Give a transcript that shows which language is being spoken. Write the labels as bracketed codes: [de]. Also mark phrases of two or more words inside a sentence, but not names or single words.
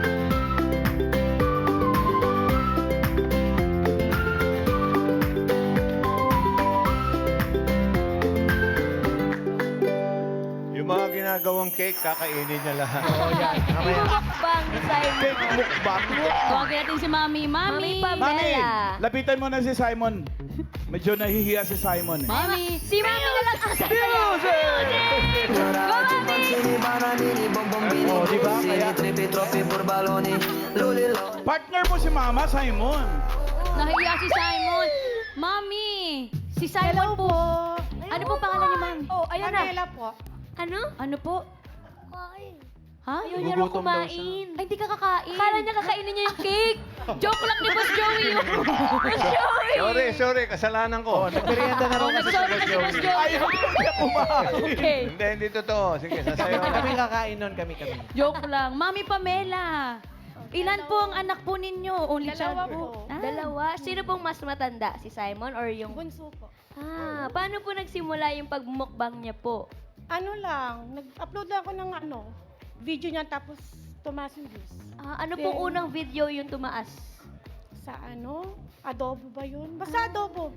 [tl] Yung mga ginagawang cake, kakainin niya lahat. Mukbang ni Simon. Cake mukbang. Tawagin natin si Mami. Mami! Mami Mami, Pamela. lapitan mo na si Simon. Medyo nahihiya si Simon. Eh. Mami! Si Mami na lang asa. [it] Ci panzini, bananini, bombombini, [tl] Oh, di ba? [it] bussini, [tl] Kaya- [it] tripi, troppi, burbaloni, lulilo. [tl] Partner mo si Mama, Simon. Nahiya si Simon. Mami! Si Simon po. Ano po pangalan niyo, Ma'am? Oh, ayun na. Pamela po. Ano? Ano po? Kain. Ha? Ayaw niya raw Gugutom daw kumain. Ay, hindi ka kakain. Akala niya kakainin niya yung cake. Joke lang ni Boss Joey yun. Boss Joey! Sorry, kasalanan ko. Nagmerienda na raw kasi si Nag-sorry Boss na si Boss Joey. Joey. Ayaw niya kumain. Okay. Hindi totoo. Sige, sasayaw na. Kami kakain nun, kami. Joke lang. Mami Pamela. Ilan po ang anak po ninyo? [en] Only child [tl] Dalawa po. po. Ah. Dalawa. Sino pong mas matanda? Si Simon or yung... Bunso po. Ah, paano po nagsimula yung pagmukbang niya po? Ano lang, nag-upload lang ako ng video niya tapos tumaas yung views. Ah, ano pong Then- unang video yung tumaas? Sa adobo ba yun? Basta adobo.